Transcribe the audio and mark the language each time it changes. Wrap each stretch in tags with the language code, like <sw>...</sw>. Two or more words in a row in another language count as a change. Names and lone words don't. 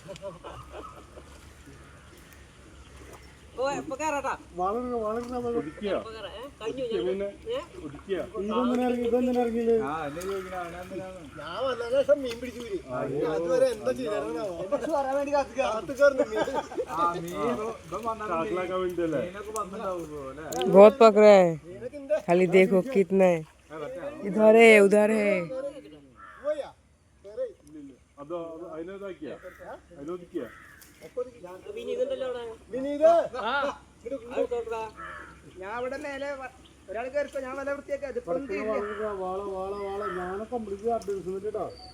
<ml>മീൻ പിടിച്ചു അതുവരെ എന്താ ചെയ്യാൻ വേണ്ടി</ml> <hi>बहुत पकड़ा है, खाली देखो कितना है. इधर है उधर है.</hi> <ml>ഞാൻ ഇവിടെ മേലെ ഒരാൾ കയറിപ്പോ ഞാൻ വല വൃത്തിയാക്കി അതിപ്പോ ഞാനൊക്കെ</ml> <en>complete advance</en> <ml>കേട്ടോ.</ml>